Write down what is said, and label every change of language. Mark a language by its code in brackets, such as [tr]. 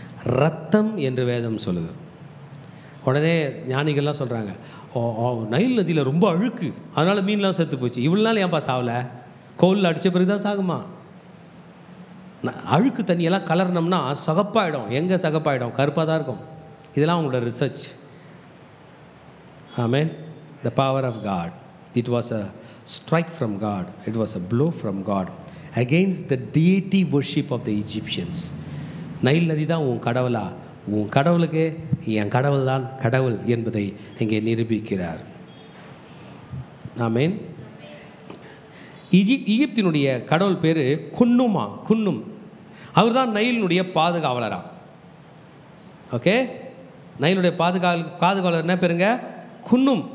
[ta] இரத்தம் என்று வேதம் சொல்லுது. உடனே ஞானிகள்லாம் சொல்கிறாங்க, நைல் நதியில் ரொம்ப அழுக்கு, அதனால் மீன்லாம் செத்து போச்சு. இவ்வளோ நாள் ஏன்பா சாவலை? கோலில் அடித்த பிறகு தான் சாகுமா? அழுக்கு தண்ணியெல்லாம் கலர்னோம்னா சகப்பாயிடும். எங்கே சகப்பாயிடும்? கருப்பாக தான் இருக்கும். இதெல்லாம் அவங்களோட research. Amen. [en] The power of God. It was a strike from God. It was a blow from God against the deity worship of the Egyptians. [ta] Nile நதி தான் உன் கடவுளா? உன் கடவுளுக்கு என் கடவுள் தான் கடவுள் என்பதை இங்கே நிரூபிக்கிறார். ஆமென். எகிப்தினுடைய கடவுள் பேர் குன்னும். அவர் தான் நைலினுடைய பாதுகாவலரா. ஓகே, நைலுடைய பாதுகாவலர் என்ன பேருங்க? குன்னும்.